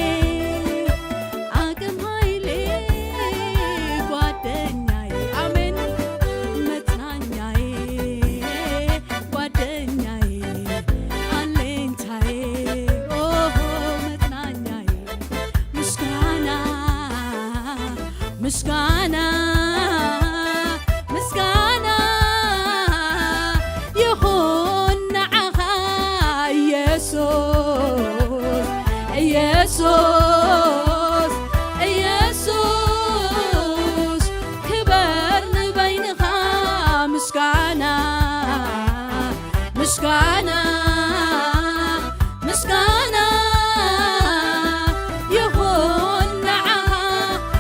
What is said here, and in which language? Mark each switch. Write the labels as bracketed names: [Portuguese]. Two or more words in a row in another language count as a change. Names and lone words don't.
[Amharic] عاكم هايلي ጓደኛዬ አሜን መጽናኛዬ ጓደኛዬ አለኝታዬ ኦሆ መጽናኛዬ ምስጋና ምስጋና ምስጋና [Tigrinya] ይሁን ንዓኻ ኢየሱስ ኢየሱስ ኢየሱስ ክበር ንበይንኻ ምስጋና ምስጋና ምስጋና ይሁን ንዓኻ